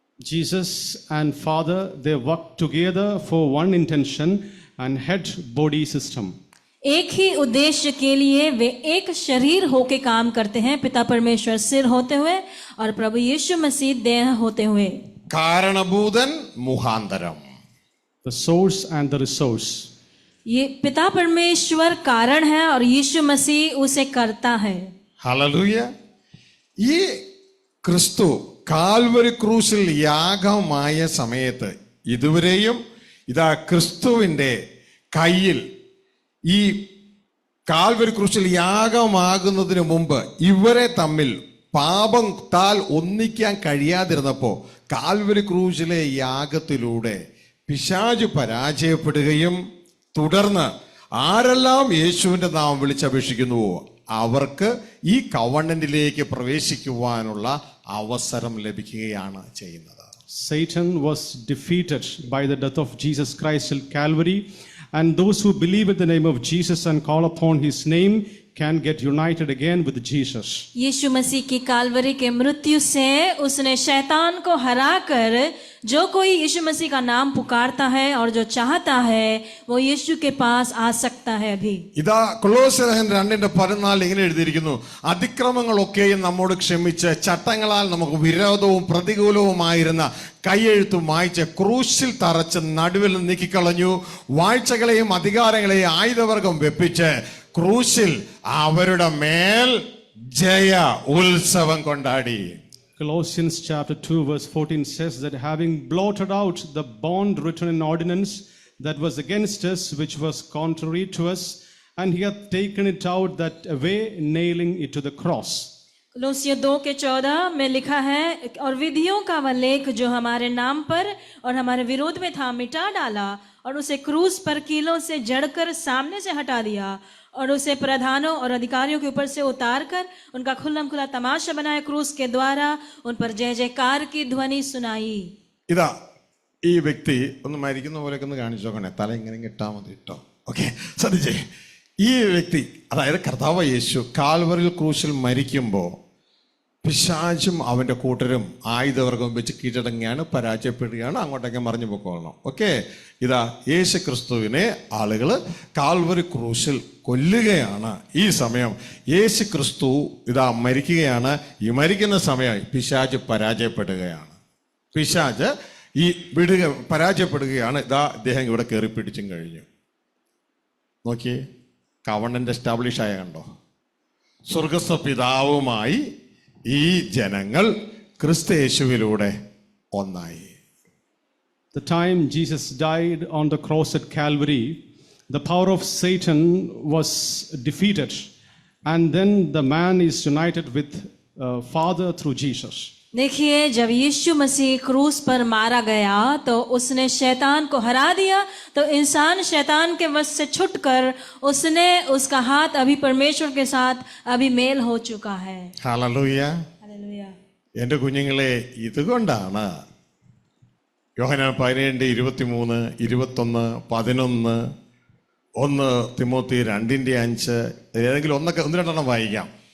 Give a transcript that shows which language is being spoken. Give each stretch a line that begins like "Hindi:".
English: Jesus and Father, they work together for one intention and head body system.
Hindi: एक ही उद्देश्य के लिए वे एक शरीर होके काम करते हैं. पिता परमेश्वर सिर होते हुए और प्रभु यीशु मसीह देह होते हुए.
Malayalam: കാരണഭൂതൻ മുഖാന്തരം.
English: The source and the resource.
Hindi: ये पिता परमेश्वर कारण है और यीशु मसीह उसे करता है.
Malayalam: ഹല്ലേലൂയ. ഈ ക്രിസ്തു കാൽവരി ക്രൂസിൽ യാഗമായ സമയത്ത് ഇതുവരെയും ഇതാ ക്രിസ്തുവിൻ്റെ കയ്യിൽ ഈ കാൽവരി ക്രൂശിൽ യാഗമാകുന്നതിന് മുമ്പ് ഇവരെ തമ്മിൽ പാപത്താൽ ഒന്നിക്കാൻ കഴിയാതിരുന്നപ്പോൾ കാൽവരി ക്രൂശിലെ യാഗത്തിലൂടെ പിശാച് പരാജയപ്പെടുകയും തുടർന്ന് ആരെല്ലാം യേശുവിൻ്റെ നാമം വിളിച്ചപേക്ഷിക്കുന്നുവോ അവർക്ക് ഈ കവണന്റിലേക്ക് പ്രവേശിക്കുവാനുള്ള അവസരം ലഭിക്കുകയാണ് ചെയ്യുന്നത്.
English: Satan was defeated by the death of Jesus Christ at Calvary, and those who believe in the name of Jesus and call upon his name can get united again with Jesus.
Hindi: यीशु मसीह की कालवरी के मृत्यु से उसने शैतान को हराकर जो कोई यीशु मसीह का नाम पुकारता है और जो चाहता है वो यीशु के पास आ सकता है अभी।
Malayalam: ഇതാ കൊലോസ്യർ 2:14 ഇങ്ങനെ എഴുതിയിരിക്കുന്നു, അതിക്രമങ്ങളൊക്കെയും നമ്മോട് ക്ഷമിച്ച് ചട്ടങ്ങളാൽ നമുക്ക് വിരോധവും പ്രതികൂലവുമായിരുന്ന കൈയെഴുത്തും മായ്ച്ച് ക്രൂശിൽ തറച്ച് നടുവിൽ നീക്കിക്കളഞ്ഞു, വാഴ്ചകളെയും അധികാരങ്ങളെയും ആയുധവർഗം വെപ്പിച്ച് ക്രൂശിൽ അവരുടെ മേൽ ജയ ഉത്സവം കൊണ്ടാടി.
English: Colossians chapter 2 verse 14 says that having blotted out the bond written in ordinance that was against us, which was contrary to us, and he hath taken it out that away, nailing it to the cross.
Hindi: कोलोसियर 2:14 में लिखा है, और विधियों का वह लेख जो हमारे नाम पर और हमारे विरोध में था मिटा डाला और उसे क्रूस पर कीलों से जड़कर सामने से हटा दिया और उसे प्रधानों और अधिकारियों के ऊपर से उतार कर उनका खुल्लम खुला तमाशा बनाया, क्रूस के द्वारा उन पर जय जयकार की ध्वनि सुनाई.
Malayalam: ഇതാ ഈ വ്യക്തി ഒന്ന് മരിക്കുന്ന പോലെയൊക്കെ ഒന്ന് കാണിച്ചു നോക്കണേ, തല ഇങ്ങനെ ഇട്ടാ മതി കേട്ടോ. ഓക്കെ, ശ്രദ്ധിച്ചേ. ഈ വ്യക്തി, അതായത് കർത്താവ് യേശു കാൽവറിൽ ക്രൂശിൽ മരിക്കുമ്പോൾ പിശാചും അവൻ്റെ കൂട്ടരും ആയുധവർഗം വെച്ച് കീഴടങ്ങിയാണ്, പരാജയപ്പെടുകയാണ്, അങ്ങോട്ടേക്ക് മറിഞ്ഞു പോയിക്കൊള്ളണം. ഓക്കെ, ഇതാ യേശു ക്രിസ്തുവിനെ ആളുകൾ കാൽവറി ക്രൂശിൽ കൊല്ലുകയാണ്. ഈ സമയം യേശു ക്രിസ്തു ഇതാ മരിക്കുകയാണ്. ഈ മരിക്കുന്ന സമയം പിശാച് പരാജയപ്പെടുകയാണ്. പിശാച് ഈ പരാജയപ്പെടുകയാണ്. ഇതാ ഇദ്ദേഹം ഇവിടെ കയറി പിടിച്ചും കഴിഞ്ഞു. നോക്കിയേ,
English: covenant establish
Malayalam: ആയ കണ്ടോ? സ്വർഗസ്ഥ പിതാവുമായി ഈ ജനങ്ങൾ ക്രിസ്തുയേശുവിലൂടെ ഒന്നായി.
English: The time Jesus died on the cross at Calvary, the power of Satan was defeated, and then the man is united with Father through Jesus.
Hindi: देखिए, जब यीशु मसीह क्रूस पर मारा गया तो उसने शैतान को हरा दिया, तो इंसान शैतान के वश से छुटकर उसका हाथ अभी परमेश्वर के साथ अभी मेल हो चुका है.
Malayalam: ഹല്ലേലൂയ.
Hindi: हालेलुया.
Malayalam: എൻ്റെ കുഞ്ഞുങ്ങളെ, ഇതുകൊണ്ടാണ് യോഹന്നാൻ 17:23, 21, 11, 1 തിമോത്തി 2:5, ഏതെങ്കിലും ഒന്ന് രണ്ടെണ്ണം വായിക്കാം.